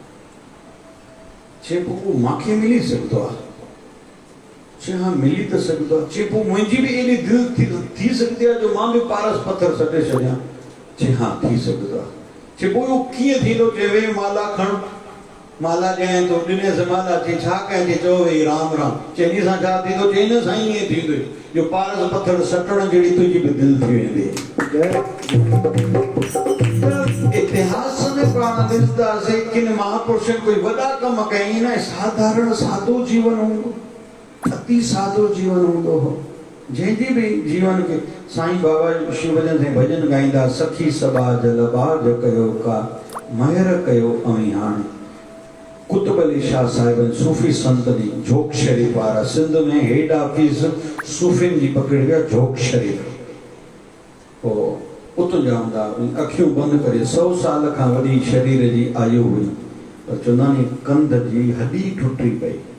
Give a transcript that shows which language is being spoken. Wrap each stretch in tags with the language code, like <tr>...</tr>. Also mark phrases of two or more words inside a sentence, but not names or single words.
<sd>चए पोइ उहो मूंखे मिली सघंदो आहे? चए हा मिली त सघंदो आहे। चए पोइ मुंहिंजी बि एॾी दिलि थी सघंदी आहे जो मां बि पारस पथर सटे छॾियां? चए हा थी सघंदो आहे। चए पोइ उहो कीअं थींदो? चए वे माला खण, माला ॾियनि थो, ॾिने माला। चए छा कयां? चए चओ भई राम राम। चए इन सां छा थींदो? चए इन सां ईअं थींदो जो पारस पथर सटण जहिड़ी तुंहिंजी बि दिलि थी वेंदी। इतिहास में पाण ॾिसंदासीं किन महापुरुषनि कोई वॾा कम कई न, साधारण सादो जीवन हूंदो, अति सादो जीवन हूंदो हो, जंहिंजी बि जीवन खे साईं बाबा शिवजन साईं भॼन गाईंदा, सखी सबा जल बाज कयो का महर कयो अमी हाणे। कुतुब अली शाह साहिब सूफ़ी संत जी जोक शरीफ़ वारा, सिंध में</sd> <en>head office</en> <sd>सूफ़ियुनि जी पकड़ विया जोक शरीफ़, पोइ उतां जा हूंदा, अखियूं बंदि करे 100 साल खां वॾी शरीर जी आयु हुई, पर चवंदा आहिनि कंध जी हॾी टुटी पई।</sd>